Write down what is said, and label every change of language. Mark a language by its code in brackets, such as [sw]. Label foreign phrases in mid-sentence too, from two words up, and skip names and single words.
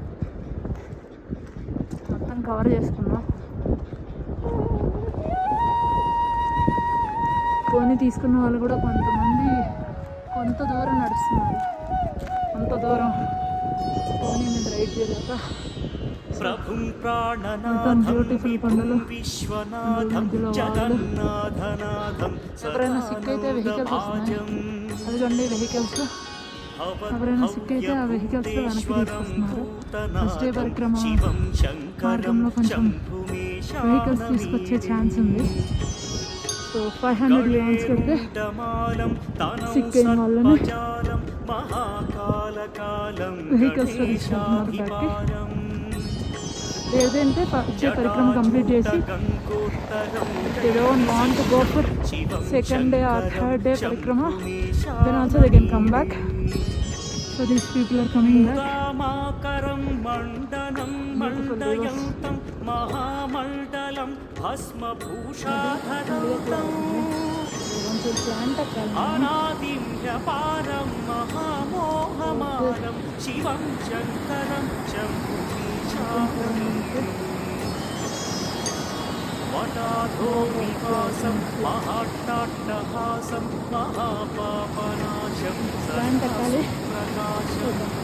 [te] మొత్తం కవర్ చేసుకున్నాం. పోనీ తీసుకున్న వాళ్ళు కూడా కొంతమంది కొంత దూరం నడుస్తున్నారు. అంత దూరం పోనీ మీద రైడ్ చేయలేక [sa] प्रभुं प्राणनाथं विभुं विश्वनाथं जगन्नाथनाथं [te] ఎవరైనా సిక్ అయితే వెహికల్స్ వస్తున్నాయి. అదిగోండి వెహికల్స్. ఎవరైనా సిక్ అయితే ఆ వెహికల్స్లో వెనక్కి తీసుకొస్తున్నారు. [en] first day [te] పరిక్రమ మార్గంలో కొంచెం వెహికల్స్ తీసుకొచ్చే ఛాన్స్ ఉంది. సో 500 యూనిట్స్ కడితే సిక్ అయిన వాళ్ళని వెహికల్స్లో తీసుకుంటున్నారు బ్యాక్కి. [en] లేదంటే first day [te] పరిక్రమ కంప్లీట్ చేసి [en] they don't want to go for second day or third day పరిక్రమ, then also they can come back. So these people are coming back. [sa] मण्डनं महामण्डलं भस्मभूषाधरं अनादिं ह्यपारं महामोहमानं शिवं शङ्करं वटाधो विकासं महाट्टाट्टहासं महापापनाशं सर्वप्रकाशं